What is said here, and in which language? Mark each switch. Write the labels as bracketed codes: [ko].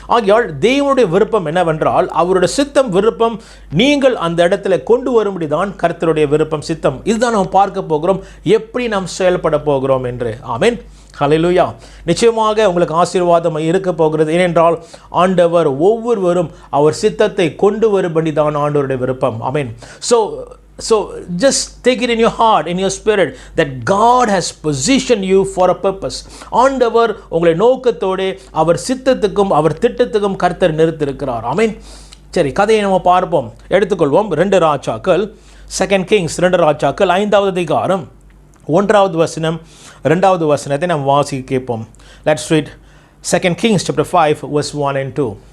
[ta] ஆகையால் தேவனுடைய விருப்பம் என்னவென்றால், அவருடைய சித்தம், விருப்பம் நீங்கள் அந்த இடத்துல கொண்டு வரும்படி தான் கர்த்தருடைய விருப்பம், சித்தம். இதுதான் நாம் பார்க்க போகிறோம், எப்படி நாம் செயல்பட போகிறோம் என்று. ஆமீன். ஹல்லேலூயா. நிச்சயமாக உங்களுக்கு ஆசீர்வாதம் இருக்க போகிறது. ஏனென்றால் ஆண்டவர் ஒவ்வொருவரும் அவர் சித்தத்தை கொண்டு வரும்படி தான் ஆண்டவருடைய விருப்பம். ஆமீன். [en] So just take it in your heart, in your spirit, that God has positioned you for a purpose. [ta] ஆண்டவர் உங்களை நோக்கத்தோடு அவர் சித்தத்துக்கும் அவர் திட்டத்துக்கும் கர்த்தர் நிறுத்தியிருக்கிறார். ஆமீன். சரி, கதையை நம்ம பார்ப்போம். எடுத்துக்கொள்வோம். 2 ராஜாக்கள், 2 Kings 2 ராஜாக்கள் 5வது அதிகாரம் 1வது வசனம் 2வது வசனத்தை நாம் வாசிக்க கேட்போம். [en] Let's read 2 Kings chapter 5 verse 1 and 2.